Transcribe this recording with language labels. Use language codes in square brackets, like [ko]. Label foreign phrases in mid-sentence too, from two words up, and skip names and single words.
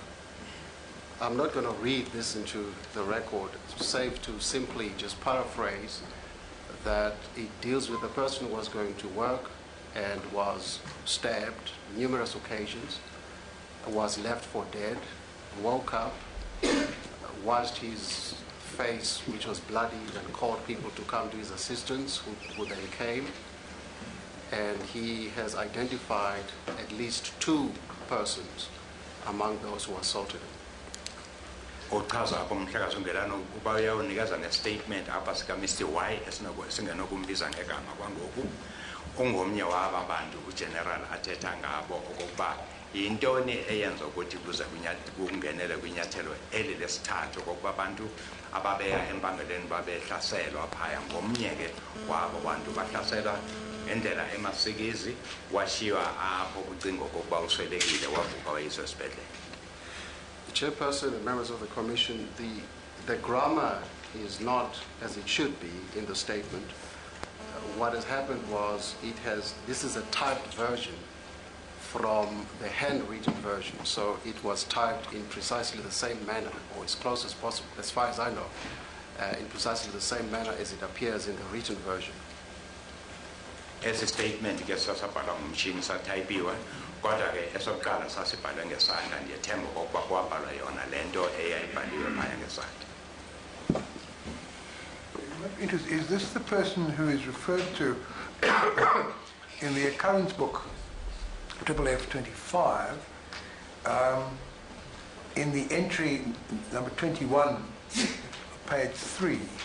[en] I'm not going to read this into the record, save to simply just paraphrase that it deals with a person who was going to work and was stabbed numerous occasions, was left for dead, woke up, washed his face, which was bloodied, and called people to come to his assistance, who then came. And he has identified at least 2 persons among those who assaulted him. [xh] Uchaza apho umhlekazi ungelana ukuba uyawunikeza nestatement apha sika Mr. Y esingenokumbiza ngegama kwangoku ungomnye waba bantu ugeneral athetha ngabo okokuba yintoni eyenza ukuthi kuze kungenele kwinyathelo eli lesithathu okokuba abantu ababeya empangeleni babehlaselwa phaya ngomnye ke wabo bantu bahlaselwa ngendlela emasikizi washiwa apho kucinga okokuba uswelekile wavuka wayiswa esibhedlele. [en] The chairperson and members of the commission, the grammar is not as it should be in the statement. What has happened was this is a typed version from the handwritten version. So it was typed in precisely the same manner, or as close as possible, as far as I know, in precisely the same manner as it appears in the written version. [xh] Esi statement ke sasabhala ngumshini sathayipiwe kodwa ke esokuqala sasibhalwe ngesandla ndiyethemba okokuba kwabhalwa yona le nto eyayibhaliwe phaya ngesandla. [en] Is this the person who is referred to in the occurrence book, F 25, in the entry number 21, page 3?